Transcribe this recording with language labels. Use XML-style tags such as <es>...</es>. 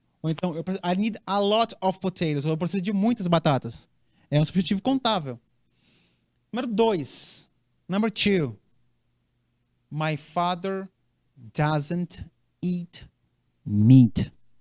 <pt>Ou então,</pt> <en>I need a lot of potatoes.</en> <pt>Eu preciso de muitas batatas. É um substantivo contável. Número 2.</pt> <en>Number 2. My father doesn't eat meat.</en>